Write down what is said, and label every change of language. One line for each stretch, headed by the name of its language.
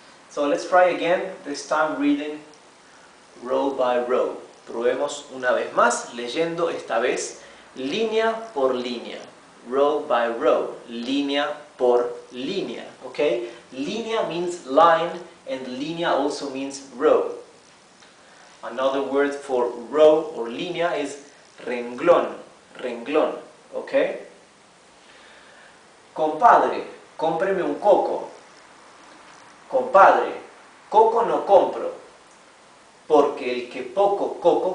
English: So let's try again, this time reading row by row.
Spanish: Probemos una vez más, leyendo esta vez línea por línea.
English: Row by row,
Spanish: línea por línea.
English: Okay? Línea means line, and línea also means row. Another word for row or línea is renglón. Renglón. Okay?
Spanish: Compadre, cómpreme un coco. Compadre, coco no compro, porque el que poco coco